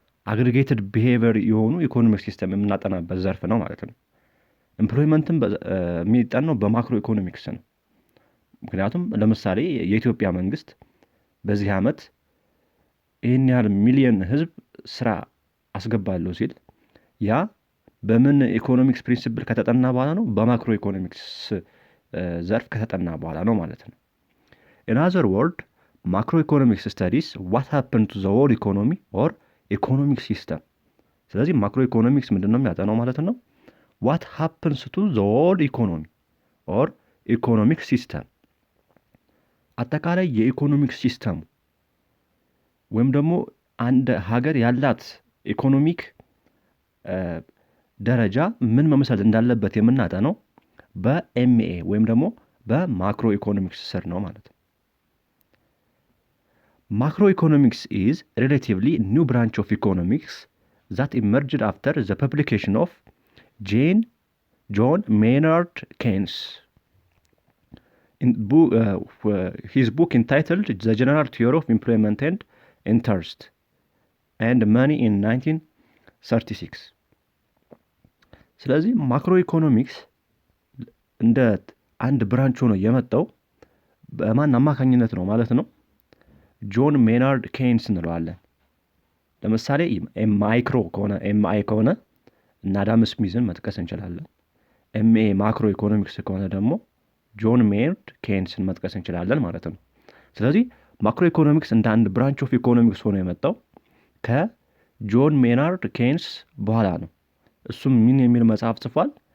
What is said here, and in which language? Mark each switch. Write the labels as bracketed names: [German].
[Amharic] አግሪጌትድ ቢሄቪየር የሆኑ ኢኮኖሚክ ሲስተም የምናጠናበት ዘርፍ ነው ማለት ነው። ኤምፕሎይመንትም የሚጠናው በማክሮ ኢኮኖሚክስ ነው። ምክንያቱም ለምሳሌ የኢትዮጵያ መንግስት በዚህ ዓመት ይህን ያህል ሚሊዮን ህዝብ ስራ አስገባለሁ ሲል ያ በምን ኢኮኖሚክስ ፕሪንሲፕል ከተጠና በኋላ ነው? በማክሮ ኢኮኖሚክስ ዘርፍ ከተጠና በኋላ ነው ማለት ነው። [English] In other words, macroeconomics studies what happened to the whole economy or economic system. [Amharic] ስለዚህ ማክሮ ኢኮኖሚክስ ምንድነው የሚያጠናው ማለት ነው? [English] What happens to the whole economy or economic system. [Amharic] አጠቃላይ የኢኮኖሚክ ሲስተም ወይም ደግሞ አንድ ሀገር ያላት ኢኮኖሚክ ደረጃ ምን መምሰል እንዳለበት የምናጠናው በMA ወይም ደግሞ በማክሮ ኢኮኖሚክስ ስር ነው ማለት ነው። [English] Macroeconomics is relatively new branch of economics that emerged after the publication of John Maynard Keynes in his book entitled The General Theory of Employment and Interest and Money in 1936. [Amharic] ስለዚህ ማክሮ ኢኮኖሚክስ እንደ አንድ ብራንች ሆኖ የመጣው በማን አማካኝነት ነው ማለት ነው? ጆን ሜናርድ ኬይንስ እንለዋለን። ለምሳሌ ማይክሮ ከሆነ MI ከሆነ እና አዳም ስሚዝን መጥቀስ እንችላለን። MA ማክሮ ኢኮኖሚክስ ከሆነ ደግሞ ጆን ሜናርድ ኬይንስን መጥቀስ እንችላለን ማለት ነው። ስለዚህ ማክሮ ኢኮኖሚክስ እንደ አንድ ብራንች ኦፍ ኢኮኖሚክስ ሆኖ የመጣው ከጆን ሜናርድ ኬይንስ በኋላ ነው። እሱም ምን የሚል መጽሐፍ ጽፏል?